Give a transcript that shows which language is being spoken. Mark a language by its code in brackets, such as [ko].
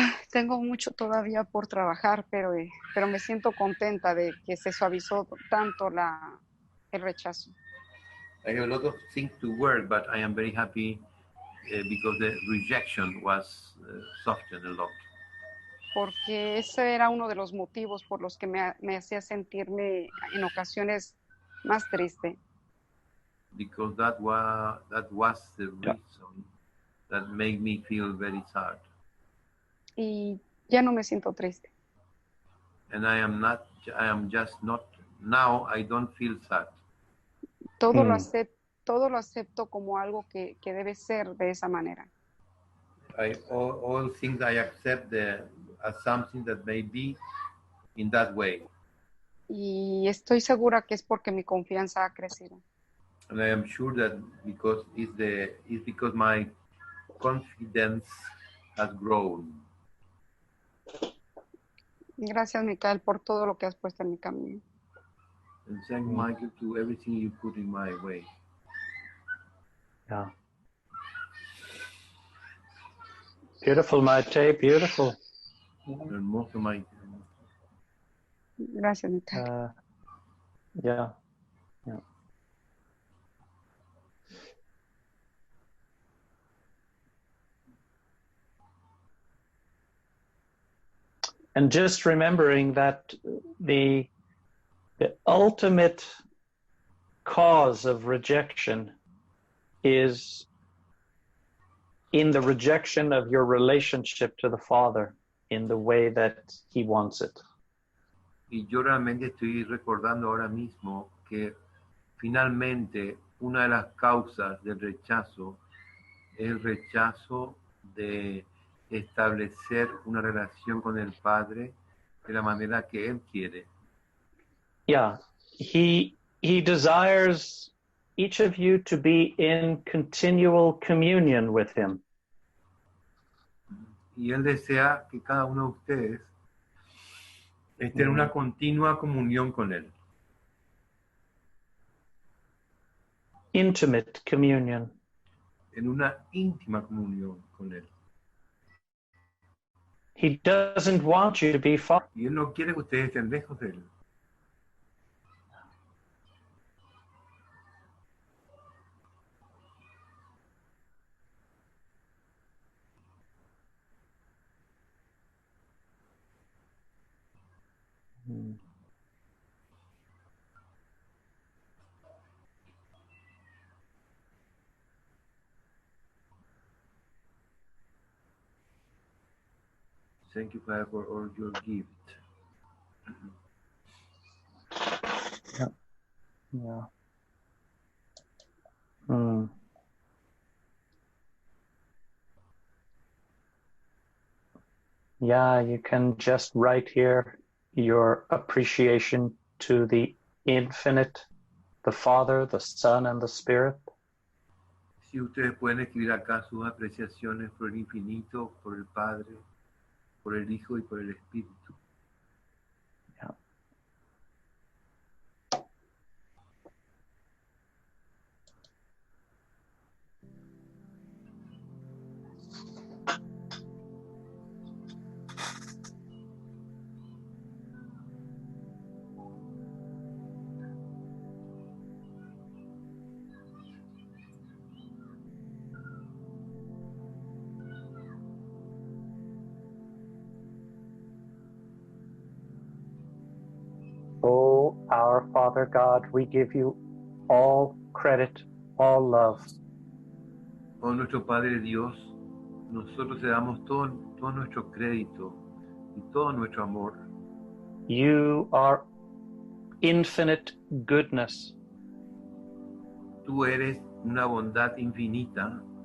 [es] Tengo mucho todavía por trabajar, pero me siento contenta de que se suavizó tanto el rechazo. [en] I have a lot of things to work, but I am very happy because the rejection was softened a lot. [es] Porque ese era uno de los motivos por los que me hacía sentirme en ocasiones más triste. [en] Because that was the reason that made me feel very sad. [es] Y ya no me siento triste. [en] And I am just not, now I don't feel sad. [es] Todo lo acepto como algo que debe ser de esa manera. [en] All things I accept as something that may be in that way. [es] Y estoy segura que es porque mi confianza ha crecido. [en] And I am sure that it's because my confidence has grown. [es] Gracias, Micael, por todo lo que has puesto en mi camino. [en] And thank Michael to everything you put in my way. Yeah. Beautiful, Maite, beautiful. [es] Hermoso, Michael. Gracias, Natalia. [en] Yeah, yeah. And just remembering that the ultimate cause of rejection is in the rejection of your relationship to the Father in the way that He wants it. [es] Y yo realmente estoy recordando ahora mismo que finalmente una de las causas del rechazo es el rechazo de establecer una relación con el Padre de la manera que Él quiere. [en] Yeah, he desires each of you to be in continual communion with Him. [es] Y Él desea que cada uno de ustedes esté en una continua comunión con Él. [en] Intimate communion. [es] En una íntima comunión con Él. [en] He doesn't want you to be far. [es] Y Él no quiere que ustedes estén lejos de Él. [en] Thank you, Father, for all your gift. Yeah. Yeah. Mm. Yeah, you can just write here your appreciation to the infinite, the Father, the Son, and the Spirit. [es] Si ustedes pueden escribir acá sus apreciaciones por el infinito, por el Padre, por el Hijo y por el Espíritu. [en] Yeah. Oh, our Father God, we give you all credit, all love. [es] Oh, nuestro Padre Dios, nosotros te damos todo nuestro crédito y todo nuestro amor. [en] You are infinite goodness. [es] Tú eres una bondad infinita.